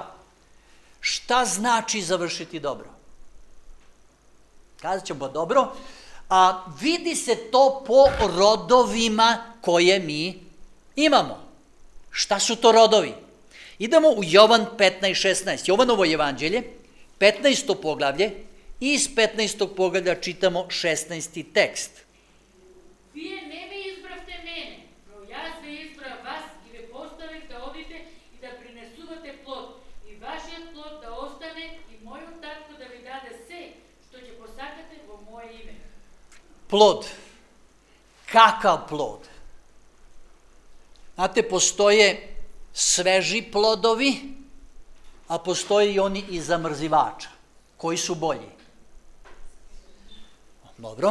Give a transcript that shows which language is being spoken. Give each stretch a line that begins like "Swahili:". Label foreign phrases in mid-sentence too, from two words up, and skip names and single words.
Serbian: Šta znači završiti dobro? Kazat ćemo dobro, a vidi se to po rodovima koje mi imamo. Šta su to rodovi? Idemo u Jovan 15:16, Jovanovo evanđelje, 15. poglavlje, i iz 15. poglavlja čitamo 16. tekst.
Macedonian: Вие не ме избравте мене, но јас ве избрав вас и ве поставив да одите и да принесувате плод, и вашиот плод да остане, и мојот татко да ви даде се, што ќе посакате во моје име.
Serbian: Plod. Kakav plod? Znate, postoje sveži plodovi, a postoje i oni iz zamrzivača. Koji su bolji? Dobro.